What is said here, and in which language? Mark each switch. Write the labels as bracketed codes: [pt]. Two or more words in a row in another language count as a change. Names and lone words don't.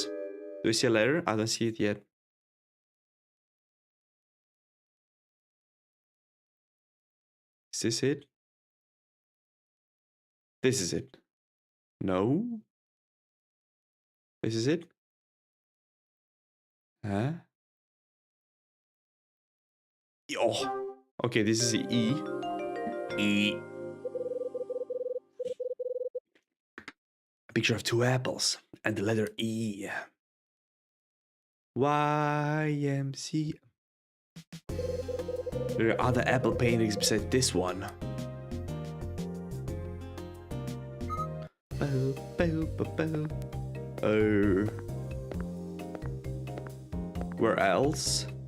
[en] Do we see a letter? I don't see it yet. Is this it? This is it. No. This is it? Huh? Oh, okay, this is E. E. A picture of two apples and the letter E. YMC. There are other apple paintings beside this one. Where else?